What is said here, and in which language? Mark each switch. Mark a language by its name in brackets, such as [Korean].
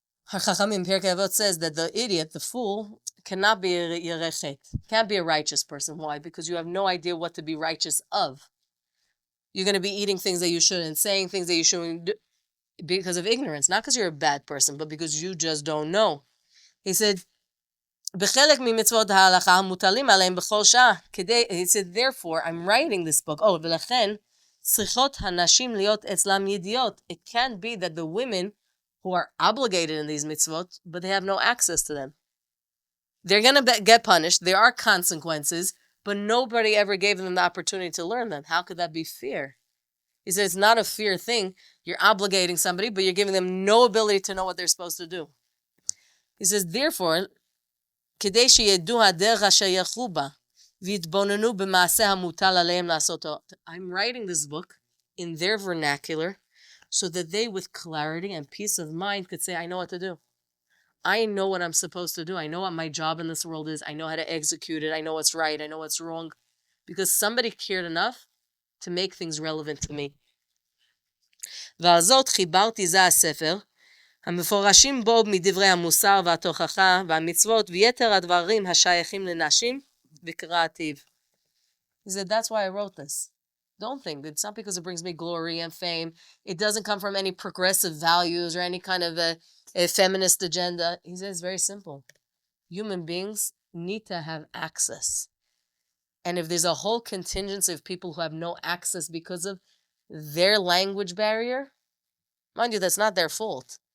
[English] Ḥachamim, Pirkei Avot says that the idiot, the fool, cannot be a ירא חטא. Can't be a righteous person. Why? Because you have no idea what to be righteous of. You're going to be eating things that you shouldn't, saying things that you shouldn't do. because of ignorance, not because you're a bad person, but because you just don't know. He said, [Hebrew] בחלק ממצוות ההלכה המוטלים עליהם בכל שעה. [English] He said, therefore, I'm writing this book. [Hebrew] ולכן, צריכות הנשים להיות אצלם ידיעות. [English] It can't be that the women who are obligated in these mitzvot, but they have no access to them. They're going to get punished. There are consequences, but nobody ever gave them the opportunity to learn them. How could that be fair? He says it's not a fair thing. You're obligating somebody, but you're giving them no ability to know what they're supposed to do. He says, therefore, [Hebrew] כדי שידעו הדרך אשר ילכו בה, ויתבוננו במעשה המוטל עליהם לעשותו. [English] I'm writing this book in their vernacular so that they, with clarity and peace of mind, could say, I know what to do. I know what I'm supposed to do. I know what my job in this world is. I know how to execute it. I know what's right. I know what's wrong. Because somebody cared enough to make things relevant to me. [Hebrew] ועל זאת חיברתי זה הספר, המפורשים בו מדברי המוסר והתוכחה והמצוות ויתר הדברים השייכים לנשים וקראתיו. [English] He said, that's why I wrote this. Don't think. It's not because it brings me glory and fame. It doesn't come from any progressive values or any kind of a feminist agenda. He says it's very simple. Human beings need to have access. And if there's a whole contingency of people who have no access because of their language barrier, mind you, that's not their fault.